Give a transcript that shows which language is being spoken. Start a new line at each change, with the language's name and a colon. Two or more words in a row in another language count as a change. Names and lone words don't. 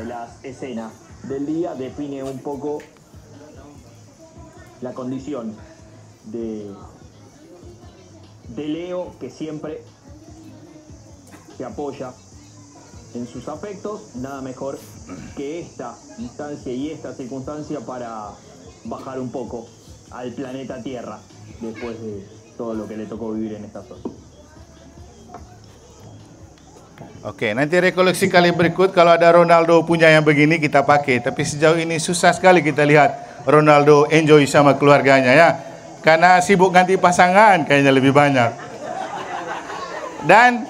Spanish: Una de las escenas del día define un poco la condición de Leo, que siempre se apoya en sus afectos. Nada mejor que esta instancia y esta circunstancia para bajar un poco al planeta Tierra después de todo lo que le tocó vivir en esta zona.
Indonesian: Oke, nanti rekoleksi kali berikut kalau ada Ronaldo punya yang begini kita pakai. Tapi sejauh ini susah sekali kita lihat Ronaldo enjoy sama keluarganya ya. Karena sibuk ganti pasangan kayaknya lebih banyak.